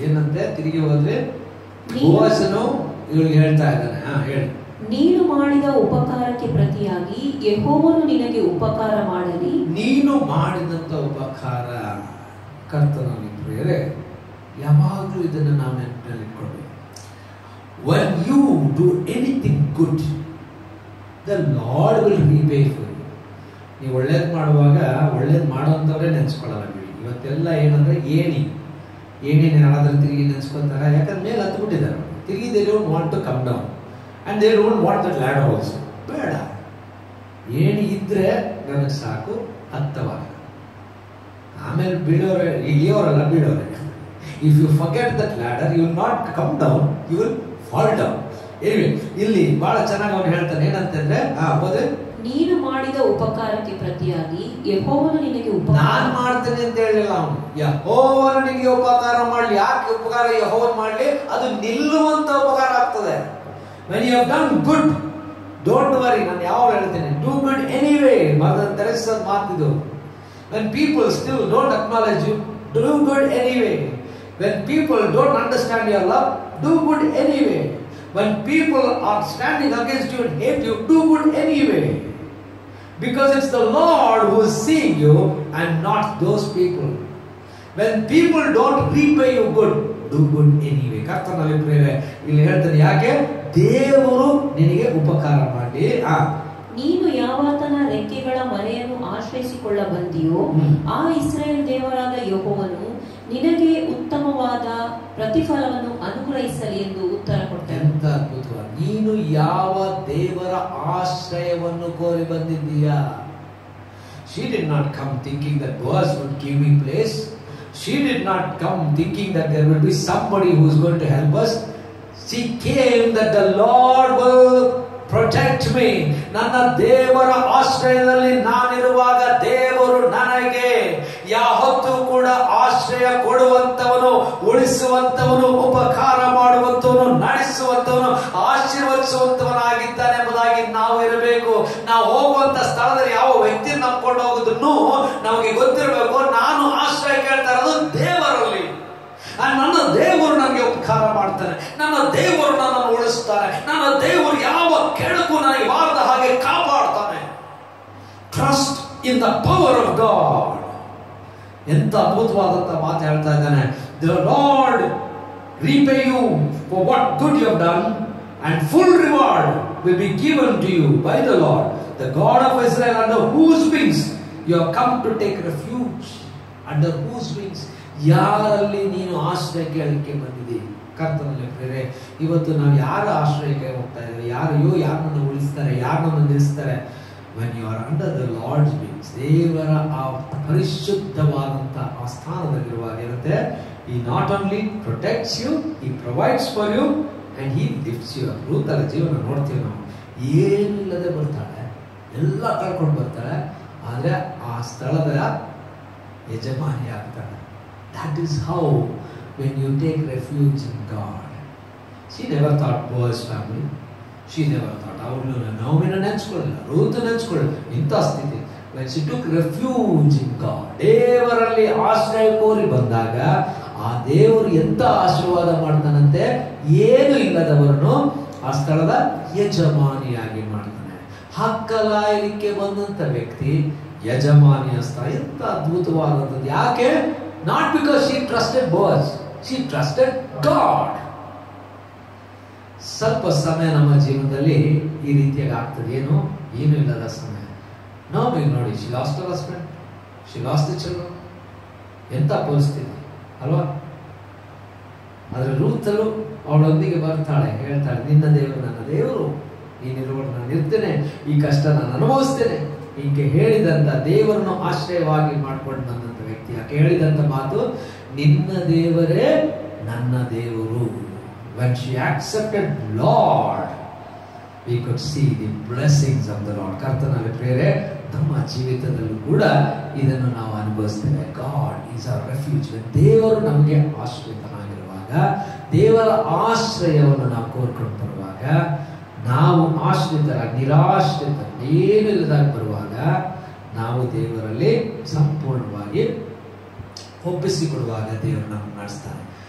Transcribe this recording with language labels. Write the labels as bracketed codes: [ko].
[kn] ಏನಂತೆ ತಿರುಗಿ ಹೋದ್ರೆ ಬೋವಜನು ಇವಳಿಗೆ ಹೇಳ್ತಾ ಇದ್ದಾನೆ, ಹೇಳಿ. ನೀನು ಮಾಡಿದ ಉಪಕಾರಕ್ಕೆ ಪ್ರತಿಯಾಗಿ ಯೆಹೋವನು ನಿನಗೆ ಉಪಕಾರ ಮಾಡಲಿ. ನೀನು ಮಾಡಿದಂತ ಉಪಕಾರ. ಕರ್ತನಲ್ಲಿ ಪ್ರಿಯರೇ, ಯಾವಾಗಲೂ ಇದನ್ನು ನಾವು ನೆನಪಿನಲ್ಲಿ ಇಟ್ಕೊಳ್ಬೇಕು. [en] When you do anything good, the Lord will repay for you. [kn] ನೀವು ಒಳ್ಳೇದು ಮಾಡುವಾಗ ಒಳ್ಳೇದು ಮಾಡುವಂಥವ್ರೇ ನೆನೆಸ್ಕೊಳ್ಳಲ್ಲ ಬಿಡಿ. ಇವತ್ತೆಲ್ಲ ಏನಂದ್ರೆ ಏಣಿ ನೆಲದಲ್ಲಿ ತಿರುಗಿ ನೆನೆಸ್ಕೊತಾರೆ. ಯಾಕಂದ್ರೆ ಮೇಲೆ ಹತ್ತು ಬಿಟ್ಟಿದ್ದಾರೆ. ತಿರುಗಿ [en] they don't want to come down and they don't want that ladder also. [kn] ಬೇಡ, ಏಣಿ ಇದ್ರೆ ನನಗೆ ಸಾಕು, ಹತ್ತವಾಗ ಆಮೇಲೆ ಬೀಳೋರೆ ಇಳಿಯೋರಲ್ಲ, ಬೀಳೋರೆ. [en] If you forget that ladder, you will not come down, you will fall down. [kn] Anyway, ಇಲ್ಲಿ ಬಹಳ ಚೆನ್ನಾಗಿ ಅವನು ಹೇಳ್ತಾನೆ, ಏನಂತಂದ್ರೆ ನೀನು ಮಾಡಿದ ಉಪಕಾರಕ್ಕೆ ಪ್ರತಿಯಾಗಿ ಯೆಹೋವನು ನಿನಗೆ ಉಪಕಾರ. ನಾನು ಮಾಡ್ತೇನೆ ಅಂತ ಹೇಳಿಲ್ಲ ಅವನು. ಯೆಹೋವನು ನಿನಗೆ ಉಪಕಾರ ಮಾಡಲಿ. ಯಾಕೆ ಉಪಕಾರ ಯೆಹೋವನು ಮಾಡಲಿ? ಅದು ನಿಲ್ಲುವಂತ ಉಪಕಾರ ಆಗ್ತದೆ. [en] When you have done good, don't worry. [kn] ನಾನು ಯಾವಾಗ ಹೇಳ್ತೇನೆ, [en] do good anyway. [kn] Mother Theresa ಮಾತಿದು. [en] When people still don't acknowledge you, do good anyway. When people don't understand your love, do good anyway. When people are standing against you and hate you, do good anyway. Because it's the Lord who is seeing you and not those people. When people don't repay you good, do good anyway. [kn] ಕರ್ತನಲ್ಲಿ ಪ್ರೇರೆ ಇಲ್ಲಿ ಹೇಳ್ತಾರೆ, ಯಾಕೆ? ದೇವರು ನಿನಗೆ ಉಪಕಾರ ಮಾಡಿ. ನೀನು ಯಾವಾತನ ರೆಕ್ಕೆಗಳ ಮರೆಯನ್ನು ಆಶ್ರಯಿಸಿಕೊಳ್ಳ ಬಂದಿಯೋ ಆ ಇಸ್ರಾಯೇಲ್ ದೇವರಾದ ಯೆಹೋವನು ನಿನಗೆ ಉತ್ತಮವಾದ ಪ್ರತಿಫಲವನ್ನು ಅನುಗ್ರಹಿಸಲಿ ಎಂದು ಉತ್ತರ ಕೊಟ್ಟನು. ಎಂತ ಅದ್ಭುತವಾಗಿ. ನೀನು ಯಾವ ದೇವರ ಆಶ್ರಯವನ್ನು ಕೋರಿ ಬಂದಿದ್ದೀಯಾ? [en] She did not come thinking that Boaz would give me place. She did not come thinking that there will be somebody who is going to help us. She came that the Lord will protect me. [kn] ನನ್ನ ದೇವರ ಆಶ್ರಯದಲ್ಲಿ ನಾನಿರುವಾಗ ದೇವರು ನನಗೆ ಯಾವತ್ತೂ ಕೂಡ ಆಶ್ರಯ ಕೊಡುವಂತವನು, ಉಳಿಸುವಂತವನು, ಉಪಕಾರ ಮಾಡುವಂತವನು, ನಡೆಸುವಂತವನು, ಆಶೀರ್ವದಿಸುವಂತವನಾಗಿದ್ದಾನೆ ಎಂಬುದಾಗಿ ನಾವು ಇರಬೇಕು. ನಾವು ಹೋಗುವಂತ ಸ್ಥಳದಲ್ಲಿ ಯಾವ ವ್ಯಕ್ತಿಯನ್ನು ನಂಬ್ಕೊಂಡು ಹೋಗುದನ್ನು ನಮಗೆ ಗೊತ್ತಿರಬೇಕು. ನಾನು ಆಶ್ರಯ ಕೇಳ್ತಾ ಇರೋದು ದೇವರಲ್ಲಿ. ನನ್ನ ದೇವರು ನನಗೆ ಉಪಕಾರ ಮಾಡ್ತಾನೆ, ನನ್ನ ದೇವರು ನನ್ನನ್ನು ಉಳಿಸ್ತಾನೆ, ನನ್ನ ದೇವರು ಯಾವ ಕೆಡಕು ನನಗೆ ಬಾರದ ಹಾಗೆ ಕಾಪಾಡ್ತಾನೆ. [en] Trust in the power of God. [kn] ಎಂತ ಅದ್ಭುತವಾದಂತ ಮಾತು ಹೇಳ್ತಾ ಇದ್ದಾನೆ. [en] The Lord repay you for what good you have done, and full reward will be given to you by the Lord, the God of Israel, under whose wings you have come to take refuge. Under whose wings? [kn] ಯಾರಲ್ಲಿ ನೀನು ಆಶ್ರಯ ಕೇಳಲಿಕ್ಕೆ ಬಂದಿದ್ದೀವಿ? ಕರ್ತನಲ್ಲಿ ಪ್ರೇರೆ, ಇವತ್ತು ನಾವು ಯಾರ ಆಶ್ರಯಕ್ಕೆ ಹೋಗ್ತಾ ಇದ್ದೀವಿ? ಯಾರು ಯಾರನ್ನು ಉಳಿಸ್ತಾರೆ, ಯಾರನ್ನು ನಿಲ್ಲಿಸ್ತಾರೆ? [en] when you are under the Lord's wings, [kn] ದೇವರ ಆ ಪರಿಶುದ್ಧವಾದಂಥ ಆ ಸ್ಥಾನದಲ್ಲಿರುವಾಗ ಇರುತ್ತೆ, [en] he not only protects you, he provides for you and he lifts you up. [kn] ರೂತರ ಜೀವನ ನೋಡ್ತೀವಿ ನಾವು, ಏನಿಲ್ಲದೆ ಬರ್ತಾಳೆ, ಎಲ್ಲ ಕಳ್ಕೊಂಡು ಬರ್ತಾಳೆ, ಆದರೆ ಆ ಸ್ಥಳದ ಯಜಮಾನಿ ಆಗ್ತಾಳೆ. [en] That is how when you take refuge in God. She never thought Boaz family. She never thought [kn] ಅವಳು ನೋವಿನ ನೆನೆಸ್ಕೊಳ್ಳಿಲ್ಲ, ರೂತ ನೆನೆಸ್ಕೊಳ್ಳಿಲ್ಲ, ಇಂಥ ಸ್ಥಿತಿ. [en] When she took refuge in God, [kn] ದೇವರಲ್ಲಿ ಆಶ್ರಯ ಕೋರಿ ಬಂದಾಗ ಆ ದೇವರು ಎಂತ ಆಶೀರ್ವಾದ ಮಾಡ್ತಾನಂತೆ, ಏನು ಇಲ್ಲದವರನ್ನು ಆ ಸ್ಥಳದ ಯಜಮಾನಿಯಾಗಿ ಮಾಡ್ತಾನೆ. ಹಕ್ಕಲಾಯಲಿಕ್ಕೆ ಬಂದಂತ ವ್ಯಕ್ತಿ ಯಜಮಾನಿಯ ಸ್ಥಳ ಎಂತ ಅದ್ಭುತವಾದಂಥದ್ದು. ಯಾಕೆ? [en] Not because she trusted boss, she trusted God. [kn] ಸ್ವಲ್ಪ ಸಮಯ ನಮ್ಮ ಜೀವನದಲ್ಲಿ ಈ ರೀತಿಯಾಗಿ ಆಗ್ತದೆ, ಏನು ಇಲ್ಲದ ಸಮಯ. ನಾವು ಈಗ ನೋಡಿ, [en] she lost her husband, she lost the children, [kn] ಎಂತ ಪರಿಸ್ಥಿತಿ ಅಲ್ವಾ? ಆದ್ರೆ ರೂತಲು ಅವಳೊಂದಿಗೆ ಬರ್ತಾಳೆ, ಹೇಳ್ತಾಳೆ, ನಿನ್ನ ದೇವರು ನನ್ನ ದೇವರು, ನೀನಿರುವಾಗ ನಾನು ಇರ್ತೇನೆ, ಈ ಕಷ್ಟ ನಾನು ಅನುಭವಿಸ್ತೇನೆ. ಹೀಗೆ ಹೇಳಿದಂತ ದೇವರನ್ನು ಆಶ್ರಯವಾಗಿ ಮಾಡ್ಕೊಂಡು ಬಂದಂತ ವ್ಯಕ್ತಿ ಯಾಕೆ ಹೇಳಿದಂತ ಮಾತು, ನಿನ್ನ ದೇವರೇ ನನ್ನ ದೇವರು. [en] When she accepted Lord, we could see the blessings of the Lord. [kn] ಕರ್ತನಲ್ಲಿ ಪ್ರಿಯರೇ, ನಮ್ಮ ಜೀವಿತದಲ್ಲೂ ಕೂಡ ಇದನ್ನು ನಾವು ಅನುಭವಿಸ್ತೇವೆ. [en] God is our refuge. [kn] ದೇವರು ನಮಗೆ ಆಶ್ರಯಿತನಾಗಿರುವಾಗ, ದೇವರ ಆಶ್ರಯವನ್ನು ನಾವು ಕೋರ್ಕೊಂಡು ಬರುವಾಗ, ನಾವು ಆಶ್ರಿತರಾಗಿ ನಿರಾಶ್ರಿತ ಏನು ಇಲ್ಲದಾಗಿ ಬರುವಾಗ ನಾವು ದೇವರಲ್ಲಿ ಸಂಪೂರ್ಣವಾಗಿ ಒಪ್ಪಿಸಿಕೊಡುವಾಗ ದೇವರು ನಮ್ಮನ್ನು ನಡೆಸ್ತಾನೆ.